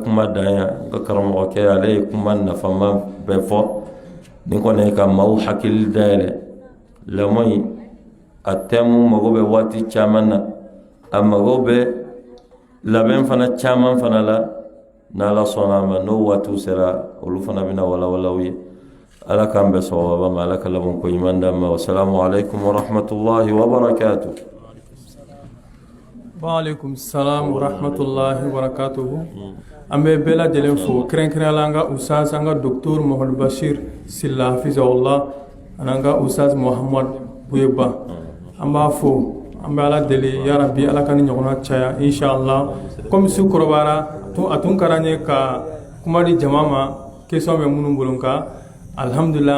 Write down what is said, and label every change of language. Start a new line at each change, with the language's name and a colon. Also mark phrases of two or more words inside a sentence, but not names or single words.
Bambara: kuma dan yan n ka karamɔgɔkɛ ale ye kuma nafama bɛɛ fɔ ni kɔni ye ka maaw hakili dayɛlɛ lamɔ in a thème mago bɛ waati caman na a mago bɛ labɛn fana caman fana la n'ala sɔnna a ma n'o waatiw sera olu fana bɛna walawalaw ye ala k'an bɛ sawaba ma ala ka laban ko ɲuman d'an ma
Arabic: والسلام عليكم ورحمة الله وبركاته. وعليكم السلام ورحمة الله وبركاته.
Bambara: An bɛ bɛɛ lajɛlen fo kɛrɛnkɛrɛnnenya la an ka ustaz an ka docteur Mohamadu Bashir Silla hafizahullah ani an ka ustaz Muhamad Buyeba an b'a fo an bɛ ala deli
Arabic: يا رب
Bambara: ala ka ni ɲɔgɔnna caya inshallah comme su kɔrɔbayara a tun ka d'an ye ka kuma di jama ma question bɛ minnu bolo nka alhamdulillah an